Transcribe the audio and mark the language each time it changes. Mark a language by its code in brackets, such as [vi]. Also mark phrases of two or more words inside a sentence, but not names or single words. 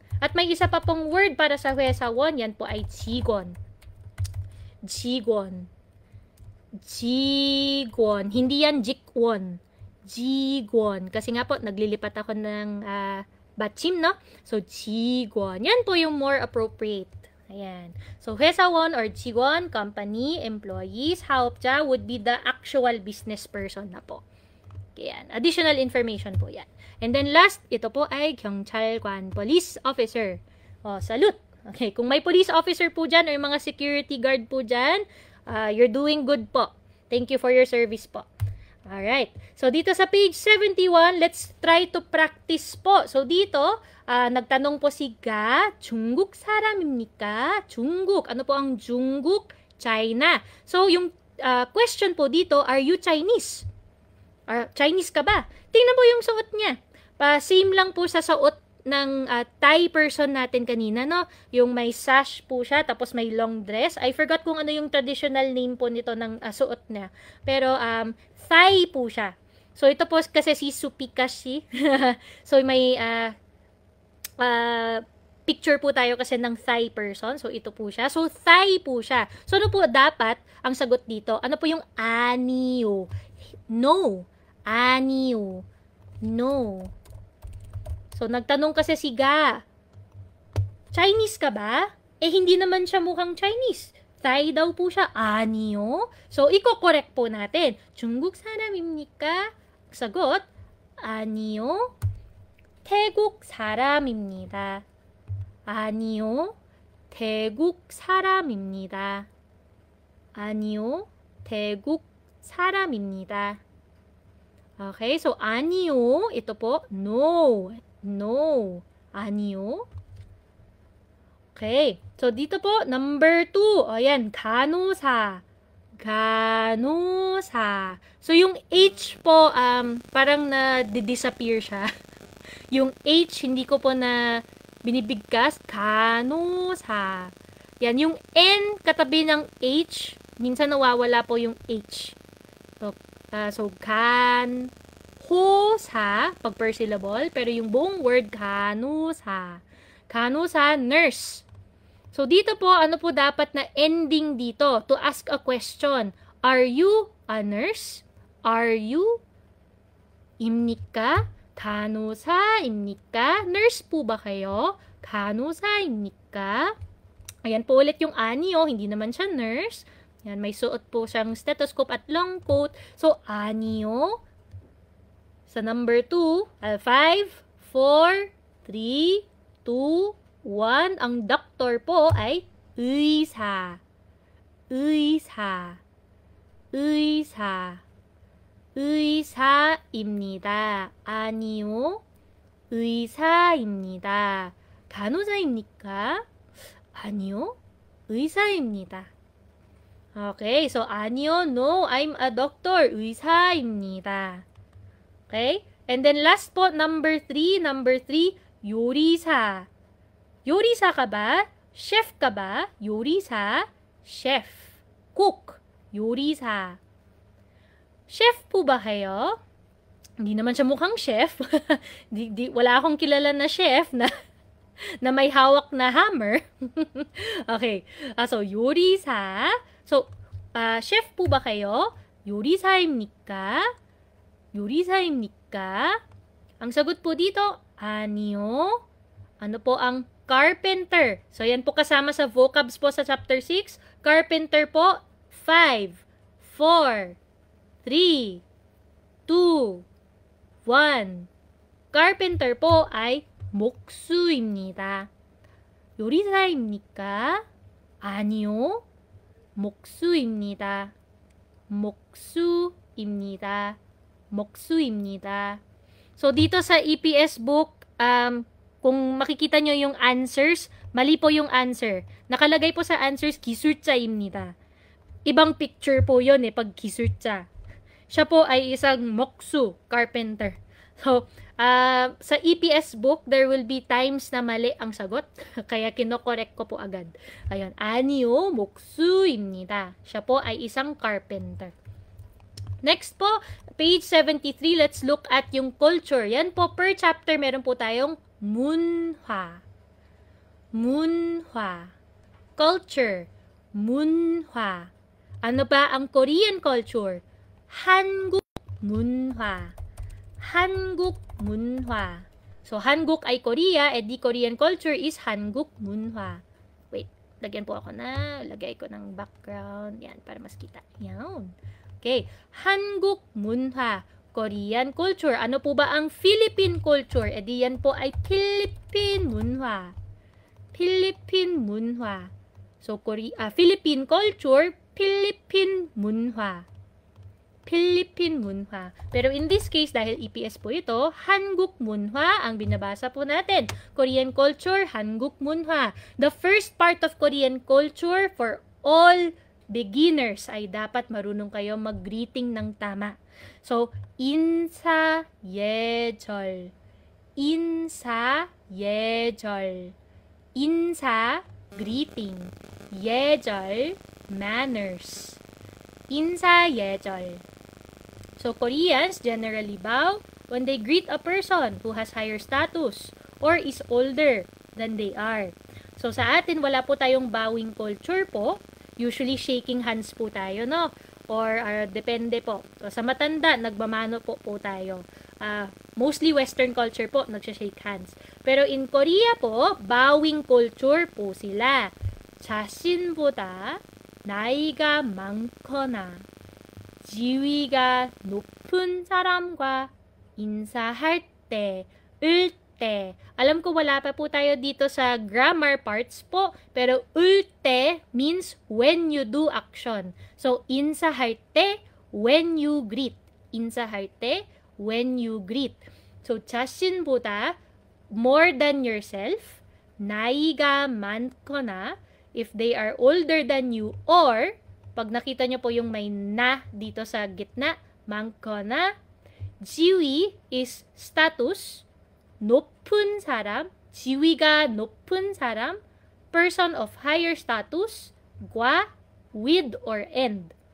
[tl] At may isa pa pong word para sa hesawon, yan po ay jigon. [ko] Jigon. Jigon. [tl] Hindi yan jikwon. Jigon. Kasi nga po, naglilipat ako ng batchim, no? So, jigon. Yan po yung [en] more appropriate. [tl] Ayan. So, hesawon or jigon, company, employees, haopja [en] would be the actual business person [tl] na po. Ayan. [en] Additional information [tl] po yan. And then last, ito po ay 경찰관, [en] police officer. [tl] Salute. Okay, kung may [en] police officer [tl] po dyan or yung mga [en] security guard [tl] po dyan, [en] you're doing good po. Thank you for your service po. Alright. So, [tl] dito sa [en] page 71, let's try to practice po. [tl] So, dito, nagtanong po si Ga, [ko] 중국 사람입니까? 중국. [tl] Ano po ang 중국? China. So, yung question po dito, [en] are you Chinese? [tl] Chinese ka ba? Tingnan po yung suot niya. Same lang po sa suot ng Thai person natin kanina, no? Yung may sash po siya, tapos may [en] long dress. I forgot [tl] kung ano yung [en] traditional name [tl] po nito ng suot niya. Pero, Thai po siya. So, ito po kasi si Supikashi. So, may picture po tayo kasi ng Thai person. So, ito po siya. So, Thai po siya. So, ano po dapat ang sagot dito? Ano po yung aniyo? No. Aniyo. [en] No. [tl] So, nagtanong kasi si Ga, Chinese ka ba? Hindi naman siya mukhang Chinese. Thai daw po siya. Aniyo? So, iko-correct po natin. [ko] 중국 사람입니까? Sagot, 아니요. 태국 사람입니다. 아니요. 태국 사람입니다. 아니요. 태국 사람입니다. [en] Okay, so [ko] 아니요, [tl] ito po, no. No. 아니요. Okay, so dito po, number 2. Ayan, [ko] 간호사. 간호사. [tl] So, yung H po, parang na-disappear siya. Yung H, hindi ko po na binibigkas. [ko] 간호사. [tl] Yan, yung N katabi ng H, minsan nawawala po yung H. So 간호사, pag [en] per syllable, [tl] pero yung buong word, [ko] 간호사. 간호사, [en] nurse. [tl] So, dito po, ano po dapat na ending dito? [en] To ask a question. Are you a nurse? Are you? [ko] 입니까? 간호사입니까? [tl] Nurse po ba kayo? [ko] 간호사입니까? [tl] Ayan po ulit yung anyo, hindi naman siya nurse. Yan, may suot po siyang stethoscope at [en] long coat. [tl] So, anyo. Sa number 2, 5, 4, 3, 2, 1. Ang doctor po ay [ko] 의사. 의사. 의사. 의사입니다. 아니요. 의사입니다. 간호사입니까? 아니요. 의사입니다. [en] Okay, so [ko] 아니요, [en] no, I'm a doctor. [ko] 의사입니다. [en] Okay? And then last po, number 3, [ko] 요리사. [tl] 요리사 ka ba? Chef ka ba? [ko] 요리사, chef. Cook, 요리사. [tl] Chef po ba kayo? Hindi naman siya mukhang chef. Wala akong kilala na chef na may hawak na hammer. Okay. So, 요리사. So, chef po ba kayo? [ko] 요리사입니까? 요리사입니까? [tl] Ang sagot po dito, 아니요. Ano po ang carpenter? So, yan po kasama sa vocabs po sa chapter 6. Carpenter po, 5, 4, 3, 2, 1. Carpenter po ay 목수입니다. [ko] 요리사입니까? 아니요. 목수입니다. 목수입니다. 목수입니다. [tl] So, dito sa EPS book, kung makikita nyo yung answers, mali po yung answer. Nakalagay po sa answers, 기술자입니다. ibang picture po yon pag 기술자. Siya po ay isang moksu, carpenter. So, sa EPS book, [en] there will be times [tl] na mali ang sagot. Kaya kinokorek ko po agad. Ayun, [ko] 아니요, 목수입니다. [tl] Siya po ay isang carpenter. Next po, [en] page 73, let's look at yung culture. [tl] Yan po, [en] per chapter, [tl] meron po tayong 문화. [ko] 문화. Culture. 문화. [tl] Ano ba ang Korean culture? [ko] 한국 문화. 한국 문화. [tl] So, 한국 ay Korea, edi [en] Korean culture is [ko] 한국 문화. [tl] Wait, lagyan po ako lagay ko ng background. Yan, para mas kita. Yan. [ko] Okay. 한국 문화. [en] Korean culture. [tl] Ano po ba ang [en] Philippine culture? [tl] Edi yan po ay [ko] Philippine 문화. Philippine 문화. [en] So, Philippine culture, [ko] Philippine 문화. Philippine 문화. [en] Pero in this case, [tl] dahil EPS po ito, [ko] 한국 문화 [tl] ang binabasa po natin. [en] Korean culture, [ko] 한국 문화. [en] The first part of Korean culture for all beginners [tl] ay dapat marunong kayo mag-greeting ng tama. [en] So, [ko] 인사 예절. 인사 예절. 인사 greeting. 예절 manners. 인사 예절. [en] So, Koreans generally bow when they greet a person who has higher status or is older than they are. So, [tl] sa atin, wala po tayong bowing culture po. Usually, shaking hands po tayo, no? Or, depende po. So, sa matanda, nagmamano po tayo. Mostly [en] Western culture [tl] po, nagsha-shake hands. Pero in Korea po, [en] bowing culture [tl] po sila. [ko] 자신보다 나이가 많거나 지위가 높은 사람과 인사할 때, 을 때. [tl] Alam ko wala pa po tayo dito sa [en] grammar parts [tl] po, pero [ko] 을 때 [tl] means [en] when you do action. So, [ko] 인사할 때, [en] when you greet. [ko] 인사할 때, [en] when you greet. So, 자신보다 more than yourself, [ko] 나이가 많거나, [en] if they are older than you, or [tl] pag nakita nyo po yung may na dito sa gitna, [ko] 많거나, 지위 is status, 높은 사람, 지위가 높은 사람, [en] person of higher status, 과, with or and.